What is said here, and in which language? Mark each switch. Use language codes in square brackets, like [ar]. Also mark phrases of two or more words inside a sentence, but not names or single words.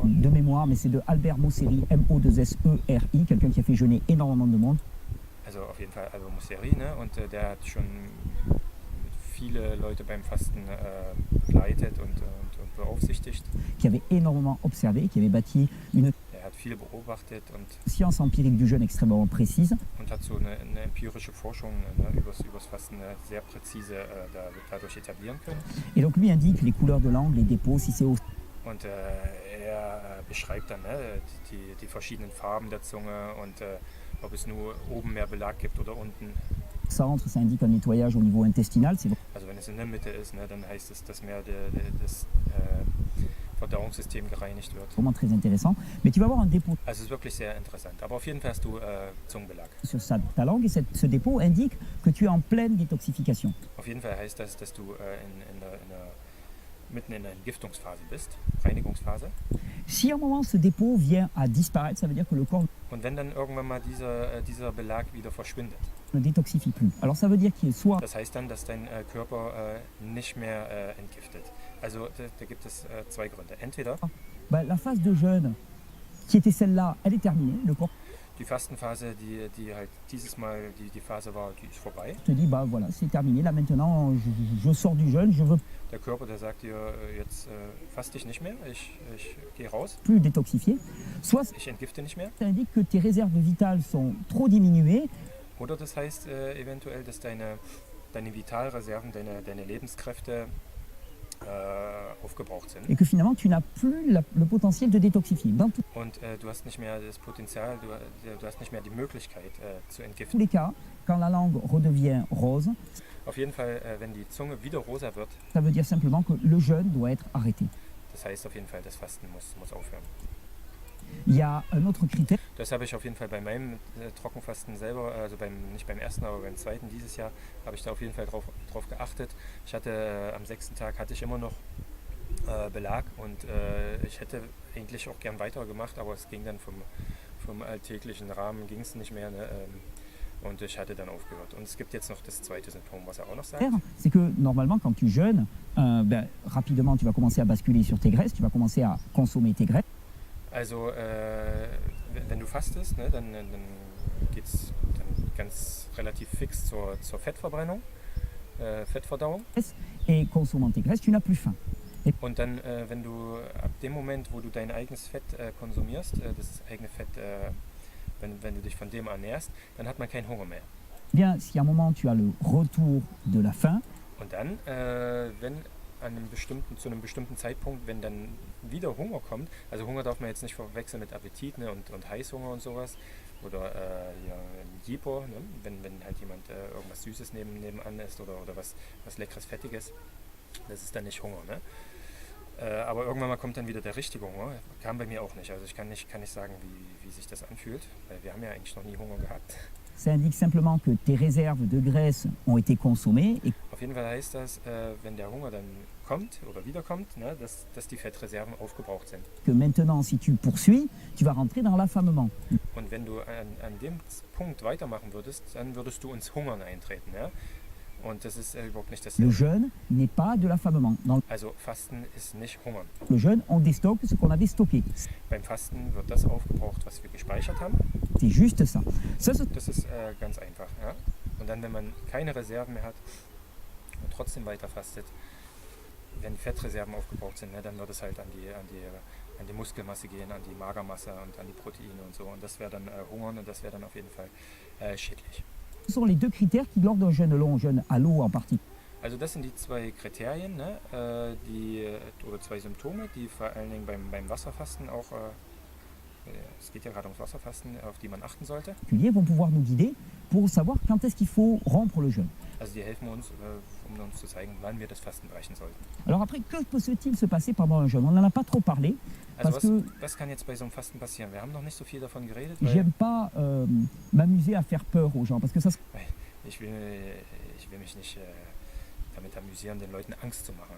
[fr] de mémoire, mais c'est de Albert Mosseri, M-O-2-S-E-R-I, quelqu'un qui a fait jeûner énormément de monde. [de] Also auf jeden Fall Albert Mosseri, ne? Und der hat schon viele Leute beim Fasten begleitet und beaufsichtigt. [fr] Qui avait énormément observé, qui avait bâti une [de] Er hat viel beobachtet und [fr] science empirique du jeûne extrêmement précise, [de] hat so eine empirische Forschung übers Fasten sehr präzise dadurch etablieren können. [fr] et donc lui indique les couleurs de langue, les dépôts, si c'est au [de] Und er beschreibt dann die verschiedenen Farben der Zunge und ob es nur oben mehr Belag gibt oder unten. [fr] centre, ça indique un nettoyage au niveau intestinal, c'est [de] Also wenn es in der Mitte ist, ne, dann heißt es, dass mehr das Verdauungssystem gereinigt wird. [fr] vraiment très intéressant. Mais tu vas avoir un dépôt [de] Also es ist wirklich sehr interessant. Aber auf jeden Fall hast du Zungenbelag. [fr] sur ta langue et ce dépôt indique que tu es en pleine détoxification. [de] Auf jeden Fall heißt das, dass du mitten in der Entgiftungsphase bist, Reinigungsphase. [fr] Si à un moment ce dépôt vient à disparaître, ça veut dire que le corps [de] Und wenn dann irgendwann mal dieser Belag wieder verschwindet, [fr] ne détoxifie plus. Alors ça veut dire qu'il est soit [de] das heißt dann, dass dein Körper nicht mehr entgiftet. Also da gibt es zwei Gründe. Entweder [fr] La phase de jeûne, qui était celle-là, elle est terminée. Le corps [de] Die Fastenphase, die halt dieses Mal die Phase war, die ist vorbei. [fr] te dit, voilà, c'est terminé. Là maintenant, je sors du jeûne, je veux [de] Der Körper, der sagt dir, jetzt faste ich nicht mehr, ich gehe raus, [fr] plus détoxifier. Soit [de] ich entgifte nicht mehr. [fr] ça indique que tes réserves vitales sont trop diminuées [de] Oder das heißt eventuell, dass deine Vitalreserven, deine Lebenskräfte aufgebraucht sind. [fr] et que finalement tu n'as plus le potentiel de détoxifier. Dans tous [de] Und du hast nicht mehr das Potenzial, du hast nicht mehr die Möglichkeit zu entgiften. [fr] les cas, quand la langue redevient rose, [de] Auf jeden Fall, wenn die Zunge wieder rosa wird, [fr] ça veut dire simplement que le jeûne doit être arrêté. [de] das heißt auf jeden Fall, das Fasten muss aufhören. [fr] Il y a un autre critère, [de] Das habe ich auf jeden Fall bei meinem Trockenfasten selber, also nicht beim ersten, aber beim zweiten dieses Jahr, habe ich da auf jeden Fall drauf geachtet. Ich hatte am 6. Tag hatte ich immer noch Belag und ich hätte eigentlich auch gern weitergemacht, aber es ging dann vom alltäglichen Rahmen ging es nicht mehr. Ne? Und ich hatte dann aufgehört. Und es gibt jetzt noch das zweite Symptom, was er auch noch sagt. [fr] c'est que normalement quand tu jeûnes, rapidement tu vas commencer à basculer sur tes graisses, tu vas commencer à consommer tes graisses. [de] Also wenn du fastest, ne, dann geht es dann ganz relativ fix zur Fettverbrennung, Fettverdauung. [fr] Et consommant tes graisses, tu n'as plus faim. [de] Und dann, wenn du ab dem Moment, wo du dein eigenes Fett konsumierst, das eigene Fett, wenn du dich von dem ernährst, dann hat man keinen Hunger mehr. [fr] Bien, si à un moment tu as le retour de la faim, [de] Und dann, wenn zu einem bestimmten Zeitpunkt, wenn dann wieder Hunger kommt, also Hunger darf man jetzt nicht verwechseln mit Appetit, ne, und Heißhunger und sowas, oder Jipo, ne, wenn halt jemand irgendwas Süßes nebenan isst oder was Leckeres, Fettiges, das ist dann nicht Hunger. Ne? Aber irgendwann mal kommt dann wieder der richtige Hunger, kam bei mir auch nicht, also ich kann nicht sagen, wie sich das anfühlt, weil wir haben ja eigentlich noch nie Hunger gehabt. [fr] ça indique simplement que tes réserves de graisse ont été consommées et [de] Auf jeden Fall heißt das, wenn der Hunger dann kommt oder wiederkommt, ne, dass die Fettreserven aufgebraucht sind. [fr] que maintenant, si tu poursuis, tu vas rentrer dans l'affamement. [de] Und wenn du an dem Punkt weitermachen würdest, dann würdest du ins Hungern eintreten. Ja? Und das ist überhaupt nicht [fr] Le [de] dasselbe. [fr] jeûne n'est pas de l'affamement. Dans [de] Also Fasten ist nicht Hungern. [fr] le jeûne, on déstocke ce qu'on avait stocké. [de] Beim Fasten wird das aufgebraucht, was wir gespeichert haben. [fr] C'est juste ça. Ça, [de] Das ist ganz einfach. Ja? Und dann, wenn man keine Reserven mehr hat und trotzdem weiter fastet, wenn die Fettreserven aufgebraucht sind, ne, dann wird es halt an die Muskelmasse gehen, an die Magermasse und an die Proteine und so. Und das wäre dann Hungern und das wäre dann auf jeden Fall schädlich. [fr] ce sont les deux critères qui, lors d'un jeûne long, jeûne à l'eau en particulier, [de] Also das sind die zwei Kriterien, ne, oder zwei Symptome, die vor allen Dingen beim Wasserfasten auch, es geht ja gerade ums Wasserfasten, auf die man achten sollte. [fr] vont pouvoir nous guider pour savoir quand est-ce qu'il faut rompre le jeûne. [de] Also die helfen uns, um uns zu zeigen, wann wir das Fasten brechen sollten. [fr] Alors après, que peut-il se passer pendant un jeûne? On n'en a pas trop parlé, [de] Also [fr] parce que [de] was kann jetzt bei so einem Fasten passieren? Wir haben noch nicht so viel davon geredet, weil [fr] j'aime pas m'amuser à faire peur aux gens, parce que ça, [de] ich will mich nicht damit amüsieren, den Leuten Angst zu machen.